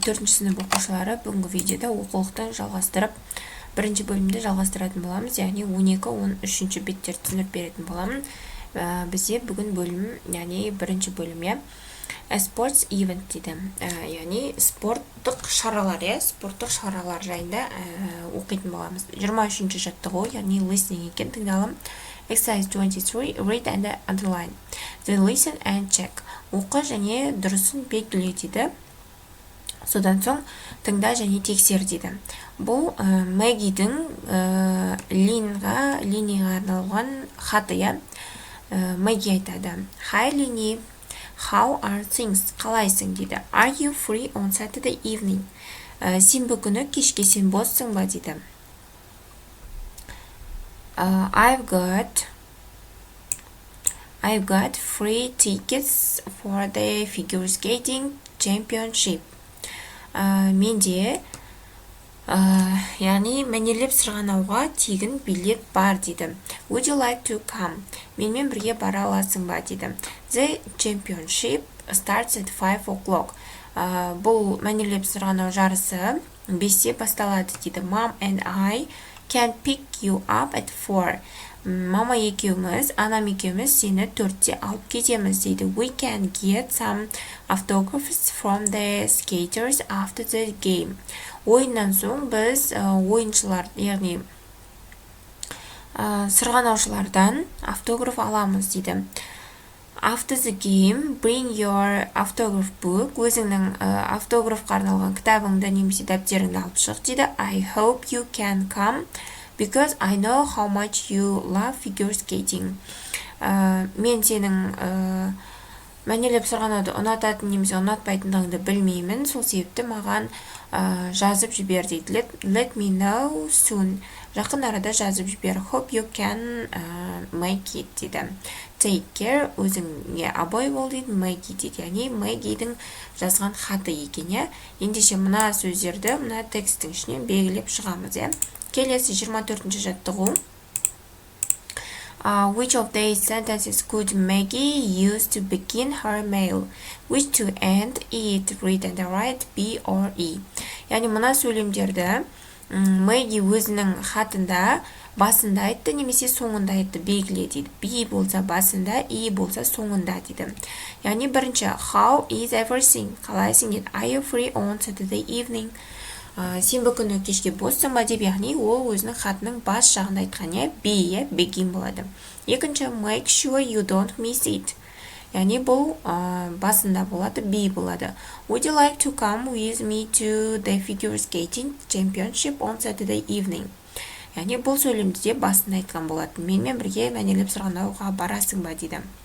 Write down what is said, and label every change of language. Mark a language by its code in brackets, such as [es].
[kk] 4-ші сынып оқушылары бүгінгі видеода оқулықты жалғастырып, бірінші бөлімді жалғастыратын боламыз, яғни 12-13 беттерді түсіндіріп беретін боламын. Бізде бүгін бөлім, яғни бірінші бөлім, [en] sports event [kk] дейді. Яғни спорттық шаралар, спорттық шаралар жайында оқитын боламыз. 23-ші жаттығу, яғни listening екен, тыңдалым. [en] Exercise 23, read and underline. Then listen and check. [kk] Оқы және дұрысын белгіле дейді. Содан соң тыңда және тексер дейді. Бұл Мэгидің Линиға арналған хаты. Мэгги айтады. [en] Hi Lini, how are things? [kk] Қалайсың дейді. [en] Are you free on Saturday evening? [kk] Сенбі күні кешке сен боссың ба дейді. [en] I've got free tickets for the figure skating championship. [kk] Менде яғни мәнерлеп сырғанауға тегін билет бар дейді. [en] Would you like to come? [kk] Менімен бірге бара аласың ба дейді. [en] The championship starts at 5 o'clock. [kk] Бұл мәнерлеп сырғанау жарысы 5-те басталады дейді. [en] Mom and I can pick you up at 4. [kk] Мама екеуміз, анам екеуміз сені 4-те алып кетеміз дейді. [en] We can get some autographs from the skaters after the game. [kk] Ойыннан соң біз ойыншылар, яғни сырғанаушылардан автограф аламыз дейді. [en] After the game, bring your autograph book. [kk] Өзіңнің автографқа арналған кітабыңды немесе дәптеріңді алып шық дейді. [en] I hope you can come because I know how much you love figure skating. [kk] Мен сенің мәнерлеп сырғанауды ұнататын немесе ұнатпайтындығыңды білмеймін, сол себепті маған жазып жібер дейді. [en] Let me know soon. [kk] Жақын арада жазып жібер. [en] Hope you can make it дейді. Take care, [kk] өзіңе абай бол дейді. [en] Make it дейді. [kk] Яғни Мэгидің жазған хаты екен. Ендеше мына сөздерді мына текстің ішінен белгілеп шығамыз. Келесі 24-ші жаттығу. [en] Which of these sentences could Maggie use to begin her mail? Which to end, eat, read and write, be or e? [kk] Яғни мына сөйлемдерді Мэгги өзінің хатында басында айтты немесе соңында айтты белгіле дейді. Be болса басында, e болса соңында дейді. Яғни бірінші, [en] how is everything? [kk] Қалайсың дейді. [en] Are you free on Saturday evening? [kk] Сенбі күні кешке боссың ба деп, яғни ол өзінің хатының бас жағында айтқан, be, begin болады. [en] Екінші, make sure you don't miss it. [kk] Яғни бұл басында болады, be болады. [en] Would you like to come with me to the figure skating championship on Saturday evening? [kk] Яғни бұл сөйлемді де басында айтқан болады. Менімен бірге мәнерлеп сырғанауға барасың ба дейді.